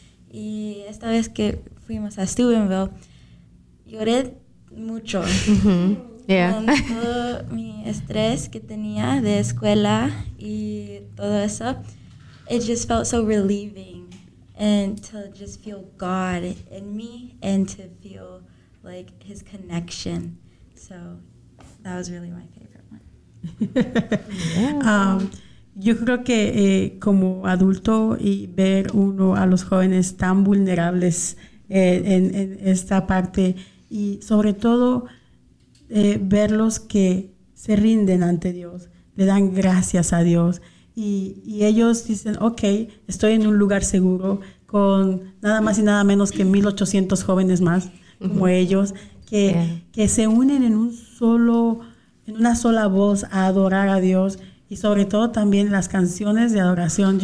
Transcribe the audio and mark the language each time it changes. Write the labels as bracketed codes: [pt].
[es] Y esta vez que fuimos a Steubenville, lloré mucho. [en] Mm-hmm. Yeah. [es] Con todo mi estrés que tenía de escuela y todo eso, [en] it just felt so relieving. And to just feel God in me and to feel like his connection. So that was really my favorite one. Yeah. [es] Yo creo que como adulto y ver uno a los jóvenes tan vulnerables en esta parte y sobre todo verlos que se rinden ante Dios, le dan gracias a Dios y ellos dicen, okay, estoy en un lugar seguro con nada más y nada menos que 1,800 jóvenes más como ellos que se unen en una sola voz a adorar a Dios y sobre todo también las canciones de adoración.